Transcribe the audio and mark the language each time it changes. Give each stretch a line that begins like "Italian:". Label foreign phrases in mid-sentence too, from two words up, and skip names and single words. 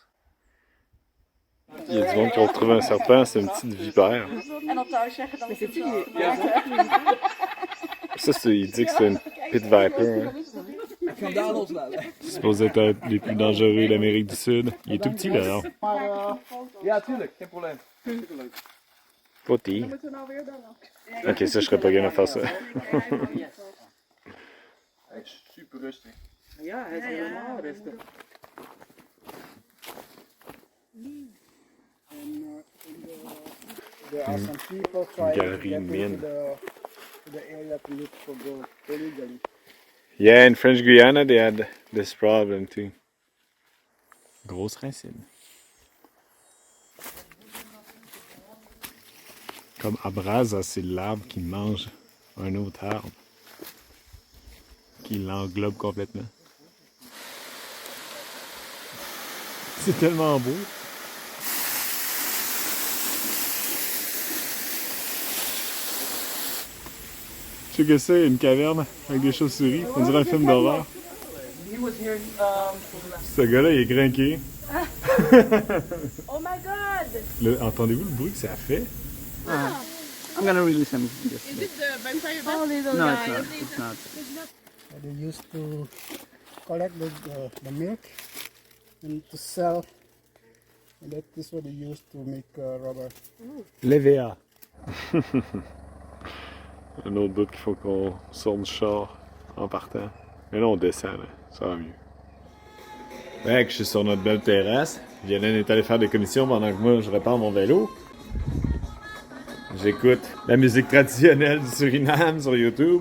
French: Il y a du monde qui ont retrouvé un serpent, c'est une petite vipère. Mais c'est-tu Ça, il dit que c'est une
English: pit viper.
French: Hein. C'est supposé être les plus dangereux d'Amérique du Sud. Il est tout petit, là, alors.
Dutch: Ja, tuurlijk, geen probleem.
French: Petit. Ok, ça, je serais pas game à faire ça.
Dutch: Hij is super rustig. Ja, hij is helemaal rustig.
English: There are some people trying to Galerie get mine. into the area to look for gold illegally. Yeah, in French Guiana, they had this problem too.
French: Grosse racine. Comme Abrasa, c'est l'arbre qui mange un autre arbre. Qui l'englobe complètement. C'est tellement beau. Tu sais que c'est une caverne avec des chauves-souris. On dirait un film d'horreur. Ce gars-là, il est craqué.
English: Oh my god!
French: Entendez-vous le bruit que ça fait?
English: I'm gonna release him. Is it the vampire bat? Oh, little No, guy. it's not. They used to collect the milk and to sell. And that is what they used to make rubber.
French: L'EVA. Un autre bout qu'il faut qu'on sorte du char en partant. Mais là, on descend, là. Ça va mieux. Fait que je suis sur notre belle terrasse. Violaine est allée faire des commissions pendant que moi, je répare mon vélo. J'écoute la musique traditionnelle du Suriname sur YouTube.